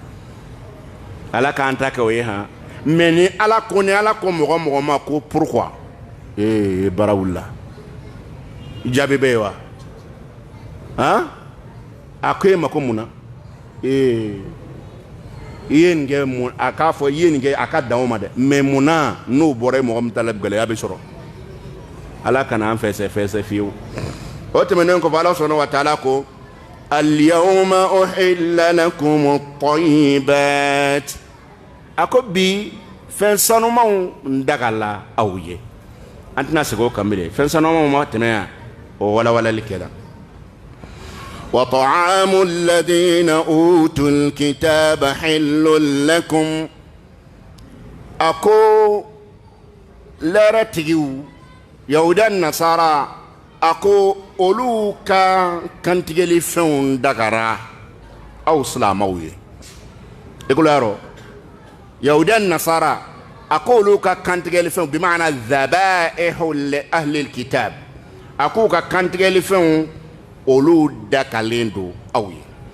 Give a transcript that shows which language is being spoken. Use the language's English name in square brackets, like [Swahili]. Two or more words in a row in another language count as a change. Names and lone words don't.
[Bambara] Ala k'an ta kɛ o ye han mais ni Ala ko mɔgɔ ma ko pourquoi bara wulila jaabi bɛ ye wa han a ko e ma ko mun na i ye nin kɛ mun a k'a fɔ i ye nin kɛ a ka dan o ma dɛ mais mun na n'o bɔra ye mɔgɔ min ta la gɛlɛya bɛ sɔrɔ Ala kana an fɛsɛ fiyewu o tɛmɛnen kɔfɛ Ala sɔnna wa taala ko [Arabic] اليوم أحل لكم الطيبات [Bambara] a ko bi fɛn sanumanw n dagala aw ye an tɛna segin o kan bilen fɛn sanumanw ma tɛmɛ yan o walawalali kɛra [Arabic] وطعام الذين أوتوا الكتاب حل لكم [Bambara] a ko lɛrɛtigiw yahuda nasara a ko olu ka kantigɛli fɛnw dagara aw silamaw ye i ko yarɔ yahuda nasara a ko olu ka kantigɛli fɛnw bi [Arabic] معنى ذبائحه لأهل الكتاب [Bambara] a ko ka kantigɛli fɛnw olu dakalen don aw ye